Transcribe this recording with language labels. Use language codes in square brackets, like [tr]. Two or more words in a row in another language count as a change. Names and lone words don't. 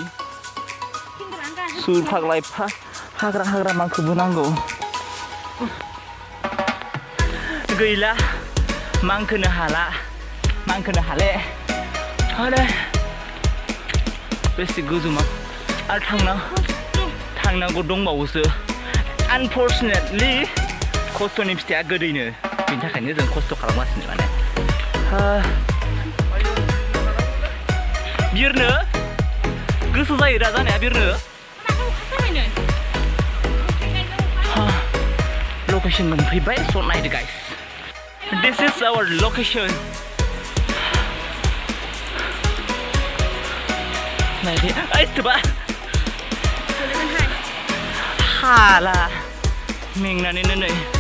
[brx] सुर फाग्ला एफा हाग्रा मांखोबो नांगौ गैला मांखोनो हाले आरे बेसे गोजौमा आरो थांनांगौ दंबावोसो आनफर्चुनेटलि खस्थ'नि फिथाइया गोदैनो बेनि थाखायनो जों खस्थ' खालामगासिनो माने बिरनो गोसो जायो दा जानाया बिरनो लकेसन मोनफैबाय स' नायदो [en] guys this is our location [brx] नायदो ओइसथोबा हाला मेंनानैनो नै